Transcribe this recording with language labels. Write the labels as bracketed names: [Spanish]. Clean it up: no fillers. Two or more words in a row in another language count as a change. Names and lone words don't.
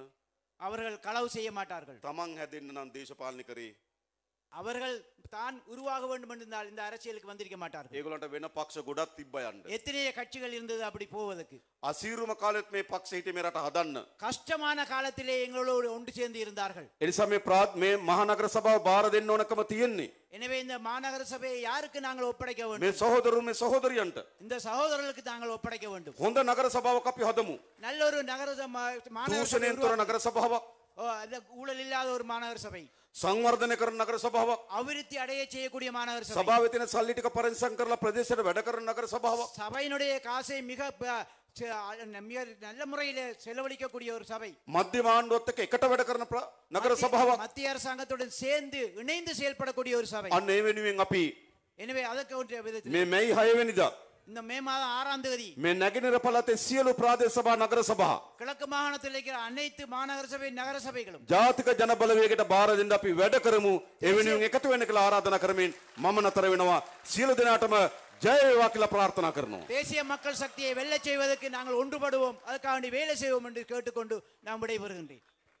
[Tamil] அவர்கள் களவு செய்ய மாட்டார்கள். [Sinhala] තමන් හැදෙන්න නම් දේශපාලනය කරේ. [Tamil] அவர்கள் தான் உருவாக வேண்டும் என்றால் இந்த அரசியலுக்கு வந்திருக்க மாட்டார்கள். [Sinhala] ඒගොල්ලන්ට වෙන පක්ෂ ගොඩක් තිබ්බ යන්න. [Tamil] எத்தனைய கட்சிகள் இருந்தது அப்படி போவதற்கு. [Sinhala] අසීරුම කාලෙත් මේ පක්ෂ හිටියේ මේ රට හදන්න. [Tamil] கஷ்டமான காலத்திலே எங்களோடு ஒன்று சேர்ந்து இருந்தார்கள். [Sinhala] ඒ නිසා මේ මහනගර සභාව බාර දෙන්න ඕනකම තියෙන්නේ. [Tamil] எனவே இந்த மாநகர சபையை யாருக்கு நாங்கள் ஒப்படைக்க வேண்டும்? [Sinhala] මේ සහෝදරුන් මේ සහෝදරියන්ට [Tamil] இந்த சகோதரர்களுக்கு நாங்கள் ஒப்படைக்க வேண்டும். [Sinhala] හොඳ නගර සභාවක් අපි හදමු. [Tamil] நல்ல ஒரு நகர மாநகர [Sinhala] දූෂණයෙන් තොර නගර සභාවක්, [Tamil] ஊழல் இல்லாத ஒரு மாநகர சபை, [Sinhala] සංවර්ධනය කරන නගර සභාවක්, [Tamil] அபிவிருத்தி அடைய செய்யக்கூடிய மாநகர சபை, [Sinhala] සභාවේ තියෙන සල්ලි ටික පරිස්සම් කරලා ප්‍රදේශයට වැඩ කරන නගර සභාවක්, [Tamil] சபையினுடைய காசை மிக நல்ல முறையில் செலவழிக்கக்கூடிய ஒரு சபை, [Sinhala] මධ්‍යම ආණ්ඩුවත් එක්ක එකට වැඩ කරන නගර සභාවක්. [Tamil] மத்திய அரசாங்கத்துடன் சேர்ந்து இணைந்து செயல்படக்கூடிய ஒரு சபை. [Sinhala] අන්න ඒ වෙනුවෙන් අපි [Tamil] எனவே அதற்கு ஒன்றிய விதத்தில் [Sinhala] මේ මැයි 6 වෙනිදා [Tamil] இந்த மே மாதம் 6ஆம் தேதி [Sinhala] මේ නැගෙනහිර පළාතේ සියලු ප්‍රාදේශ සභා නගර සභා [Tamil] கிழக்கு மாகாணத்தில் இருக்கிற அனைத்து மாநகர சபை நகர சபைகளும் [Sinhala] ජාතික ජන බලවේගයට බාර දෙන්න අපි වැඩ කරමු. ඒ වෙනුවෙන් එකතු වෙන්න කියලා ආරාධනා කරමින් මම නතර වෙනවා. සියලු දෙනාටම ජය වේවා කියලා ප්‍රාර්ථනා කරනවා. [Tamil] தேசிய மக்கள் சக்தியை வெல்லச் செய்வதற்கு நாங்கள் ஒன்றுபடுவோம், அதற்காக வேலை செய்வோம் என்று கேட்டுக்கொண்டு நான் விடைபெறுகின்றேன்.